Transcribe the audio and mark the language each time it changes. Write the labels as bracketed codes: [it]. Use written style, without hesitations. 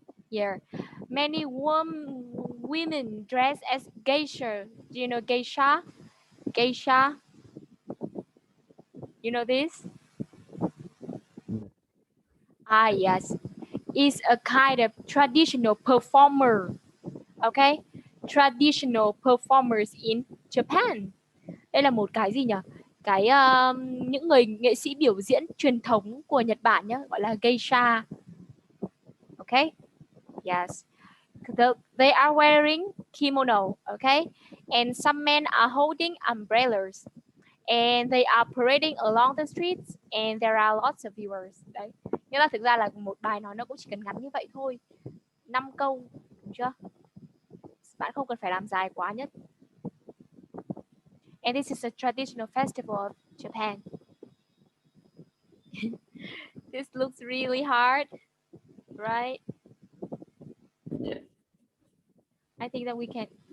[en] Yeah, many women. women dress as geisha. Do you know geisha? Geisha. You know this? Mm. Ah, yes. It's a kind of traditional performer. Okay? Traditional performers in Japan. [vi] Đây là một cái gì nhỉ? Cái những người nghệ sĩ biểu diễn truyền thống của Nhật Bản nhé, gọi là geisha. [en] Okay? Yes. They are wearing kimono, okay? And some men are holding umbrellas. And they are parading along the streets and there are lots of viewers. [vi] Đấy. Nghĩa là thực ra là một bài nói nó cũng chỉ cần ngắn như vậy thôi. 5 câu, đúng chưa? Bạn không cần phải làm dài quá nhất. [en] And this is a traditional festival of Japan. This looks really hard, right? Yeah. I think that we can.